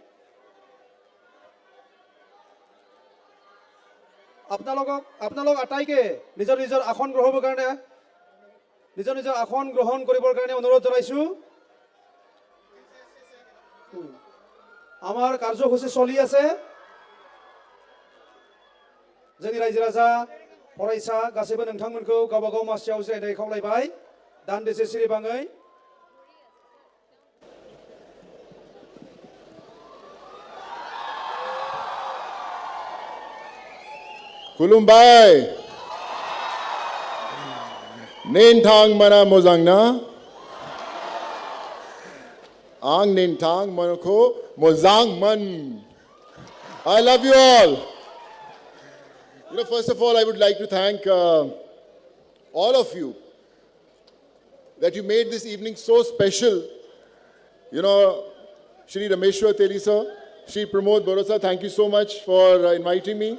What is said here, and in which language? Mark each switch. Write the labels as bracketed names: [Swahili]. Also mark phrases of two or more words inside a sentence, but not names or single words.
[Assamese] আপোনালোক আটাইকে নিজৰ নিজৰ আসন গ্ৰহণ কৰিবৰ কাৰণে অনুৰোধ জনাইছো আমাৰ কাৰ্যসূচী চলি আছে [Bodo] जोंनि रायजो राजा फरायसा गासैबो नोंथांमोनखौ गावबागाव मासियाव जिरायनाय खावलायबाय दान्दिसे सिरिबाङै Kulumbai Nintang mana mozangna Ang nintang manako mozang man [English] I love you all. First of all, I would like to thank all of you that you made this evening so special. Shri Rameshwar Teli sir, Shri Pramod Borosa, thank you so much for inviting me.